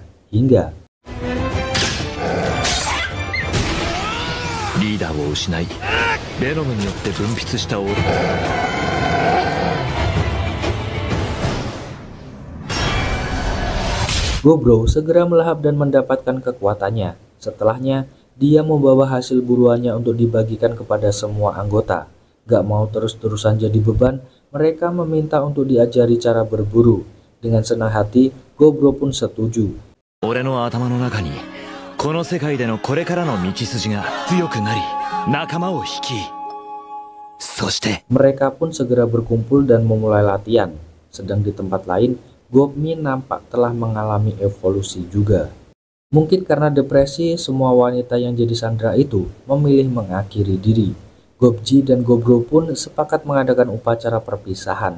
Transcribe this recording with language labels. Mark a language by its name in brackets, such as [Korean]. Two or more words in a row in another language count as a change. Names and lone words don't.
[Indonesian] Hingga Gobro segera melahap dan mendapatkan kekuatannya. Setelahnya, dia membawa hasil buruannya untuk dibagikan kepada semua anggota. Gak mau terus-terusan jadi beban, mereka meminta untuk diajari cara berburu. Dengan senang hati, Gobro pun setuju. [Japanese] 俺の頭の中にこの世界でのこれからの道筋が強くなり仲間を率いそして [Indonesian] Mereka pun segera berkumpul dan memulai latihan. Sedang di tempat lain, Gobmi nampak telah mengalami evolusi juga. Mungkin karena depresi, semua wanita yang jadi sandera itu memilih mengakhiri diri. Gobji dan Gobro pun sepakat mengadakan upacara perpisahan.